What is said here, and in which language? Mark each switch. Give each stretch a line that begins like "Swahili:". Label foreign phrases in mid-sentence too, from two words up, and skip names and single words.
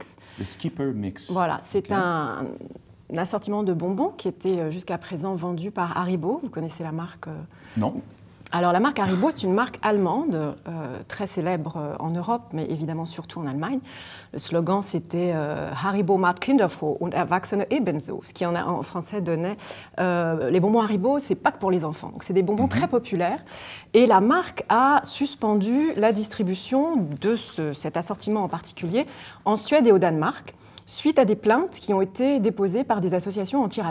French: Le Skipper Mix. Voilà, c'est un assortiment de bonbons qui était jusqu'à présent vendu par Haribo. Vous connaissez la marque Non. Alors la marque Haribo, c'est une marque allemande, très célèbre en Europe, mais évidemment surtout en Allemagne. Le slogan, c'était
German: Haribo macht Kinder froh und Erwachsene ebenso,
French: ce qui en français donnait les bonbons Haribo, c'est pas que pour les enfants. Donc c'est des bonbons très populaires. Et la marque a suspendu la distribution de cet assortiment en particulier en Suède et au Danemark, suite à des plaintes qui ont été déposées par des associations antiracistes.